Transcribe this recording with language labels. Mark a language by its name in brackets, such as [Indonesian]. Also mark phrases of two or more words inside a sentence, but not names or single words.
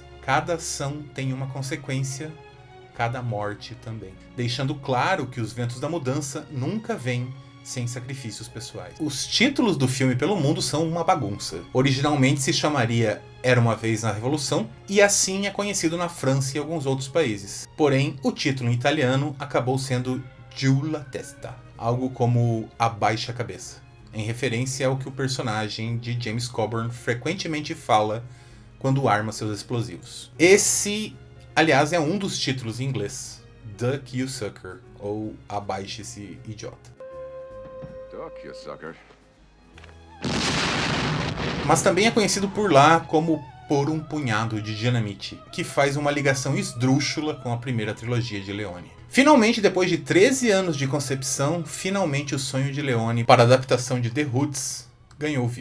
[Portuguese] Cada ação tem uma consequência, cada morte também, deixando claro que os ventos da mudança nunca vêm sem sacrifícios pessoais. Os títulos do filme pelo mundo são uma bagunça. Originalmente se chamaria Era Uma Vez na Revolução, e assim é conhecido na França e alguns outros países. Porém, o título em italiano acabou sendo Giù la testa, algo como Abaixa a Cabeça, em referência ao que o personagem de James Coburn frequentemente fala quando arma seus explosivos. Esse, aliás, é um dos títulos em inglês, Duck You Sucker, ou Abaixe-se Idiota. [English] Duck, you sucker. [Portuguese] Mas também é conhecido por lá como Por um Punhado de Dinamite, que faz uma ligação esdrúxula com a primeira trilogia de Leone. Finalmente, depois de 13 anos de concepção, finalmente o sonho de Leone para a adaptação de The Hoods ganhou vida.